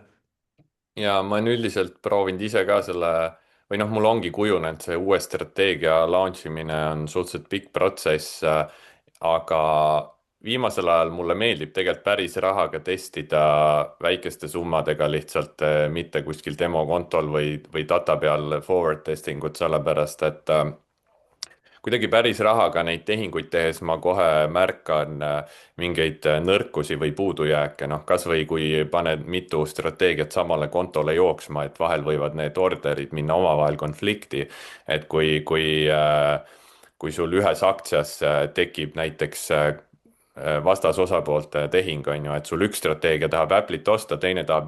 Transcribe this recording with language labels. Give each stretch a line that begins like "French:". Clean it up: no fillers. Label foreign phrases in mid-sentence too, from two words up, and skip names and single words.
Estonian: Ja ma olen üldiselt proovinud ise ka selle, või noh, mul ongi kujunenud see uue strateegia launch imine on suhteliselt pikk protsess, aga viimasel ajal mulle meeldib tegelikult päris rahaga testida väikeste summadega lihtsalt, mitte kuskil demokontol või data peal
English: forward testing
Estonian: ut, sellepärast et kuidagi päris rahaga neid tehinguid tehes ma kohe märkan mingeid nõrkusi või puudujääke, noh, kasvõi kui paned mitu strateegiat samale kontole jooksma, et vahel võivad need orderid minna omavahel konflikti. Et kui sul ühes aktsias tekib näiteks vastasosapoolte tehing, on ju, et sul üks strateegia tahab Apple'it osta, teine tahab